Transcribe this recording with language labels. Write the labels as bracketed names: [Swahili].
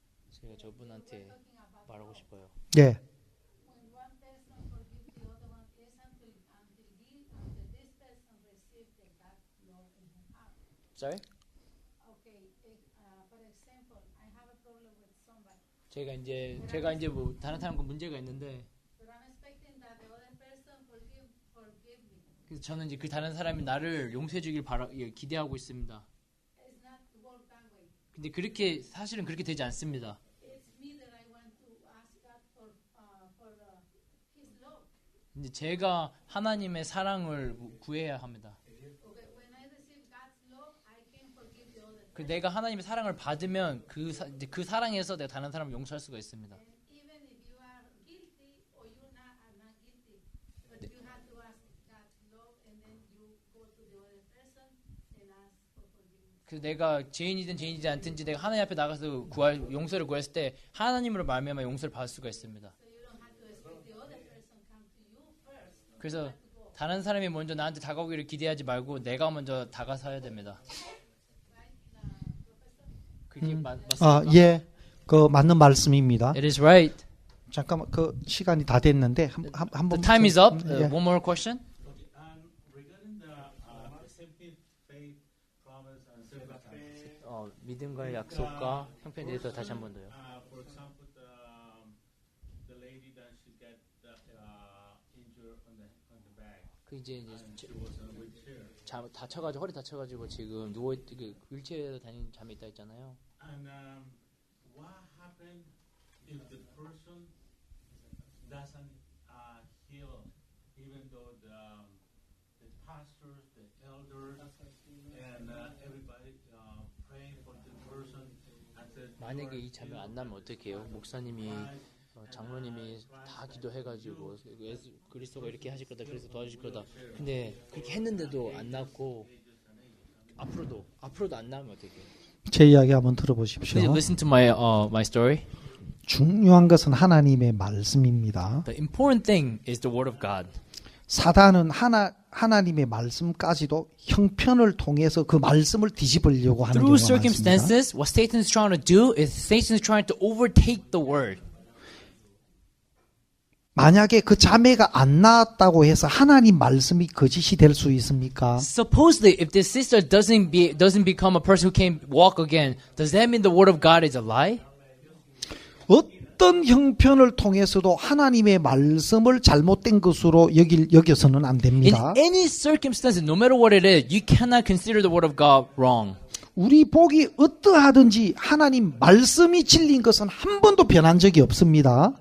[Korean] 제가 저분한테 말하고 싶어요. 예. [English] When one person forgives the other one, is until this person receives the God love in her heart. Sorry? Okay, for example, I have a problem with somebody, [Korean] 제가 이제 뭐 다른 사람과 문제가 있는데 [English] but I'm expecting that the other person forgive me. [Korean] 그래서 저는 이제 그 다른 사람이 나를 용서해 주길 기대하고 있습니다. [English] It's not work that way. [Korean] 근데 그렇게 사실은 그렇게 되지 않습니다. [English] It's me that I want to ask God for His love. [Korean] 근데 제가 하나님의 사랑을 구해야 합니다. [English] Okay, when I receive God's love, I can forgive the other. [Korean] 그 내가 하나님의 사랑을 받으면 이제 그 사랑에서 내가 다른 사람을 용서할 수가 있습니다. [English] And even if you are guilty or you are not guilty, but you have to ask God's love, and then you go to the other person and ask for forgiveness. [Korean] 그 내가 죄인이든 죄인이지 않든지 내가 하나님 앞에 나가서 용서를 구했을 때 하나님으로 말미암아 용서를 받을 수가 있습니다. [English] So you don't have to expect the other person come to you first. [Korean] 그래서 다른 사람이 먼저 나한테 다가오기를 기대하지 말고 내가 먼저 다가서야 됩니다. 그게 맞습니까? 예. 그 맞는 말씀입니다. [English] It is right. [Korean] 잠깐만 그 시간이 다 됐는데 한 [English] The [Korean] 번. [English] time is up. [Korean] 예. [English] One more question. Okay, regarding the accepting faith, promise, and circumstances. [Korean] 믿음과 약속과 형편에 대해서 다시 한 번 더요. [English] For example, the lady that she get injured on the back. [Korean] 그 이제 다쳐가지고 허리 다쳐가지고 지금 누워 휠체어에 다니는 잠에 있다 했잖아요. [English] And what happened if the person doesn't heal, even though the pastors, the elders, and everybody praying for the person? [Korean] 만약에 이 잠이 안 나면 어떡해요? 목사님이 장로님이 다 기도해가지고 그리스도가 이렇게 하실 거다, 그리스도 도와주실 거다. 근데 그렇게 했는데도 안 낫고 앞으로도 안 나면 어떡해요? 제 이야기 한번 들어보십시오. [English] Please listen to my story. [Korean] 중요한 것은 하나님의 말씀입니다. [English] The important thing is the word of God. [Korean] 사단은 하나님의 말씀까지도 형편을 통해서 그 말씀을 뒤집으려고 하는 [English] Through [Korean] 경우가 많습니다. [English] circumstances, what Satan is trying to do is Satan is trying to overtake the word. [Korean] 만약에 그 자매가 안 나았다고 해서 하나님 말씀이 거짓이 될 수 있습니까? [English] Supposedly, if this sister doesn't become a person who can walk again, does that mean the word of God is a lie? [Korean] 어떤 형편을 통해서도 하나님의 말씀을 잘못된 것으로 여겨서는 안 [English] In [Korean] 됩니다. [English] any circumstance, no matter what it is, you cannot consider the word of God wrong. [Korean] 우리 복이 어떠하든지 하나님 말씀이 진리인 것은 한 번도 변한 적이 없습니다.